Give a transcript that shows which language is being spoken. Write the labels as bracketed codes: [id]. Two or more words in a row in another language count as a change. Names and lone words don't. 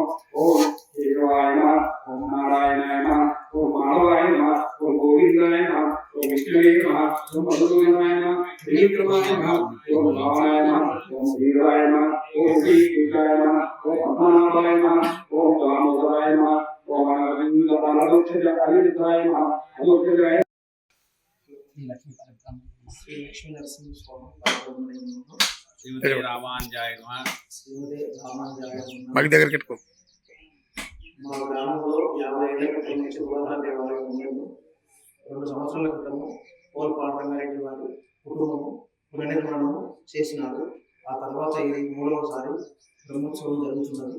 [sa] ओम शिवाय नमः ओम नारायणाय नमः ओम माधवाय नमः ओम गोविंदाय नमः ओम विष्णुवे नमः ओम मधुसूदनाय नमः त्रिविक्रमाय नमः ओम भावाय नमः ओम वीराय नमः ओम श्रीकृष्णाय नमः ओम पद्मनाभाय नमः ओम दामोदराय नमः ओम अरविंदाय नमः श्री लक्ष्मी नरसिंह स्वामी रामानुजाय नमः [te] మా గ్రామంలో 50 ఏళ్ల క్రితం నుంచి పురాతన దేవాలయం ఉండేది. 2 సంవత్సరాల క్రితము పోల్ పాండరంగారెడ్డి వారి కుటుంబము పునర్నిర్మాణము చేసినారు. ఆ తర్వాత ఇది 3వసారి బ్రహ్మోత్సవం జరుగుతున్నది.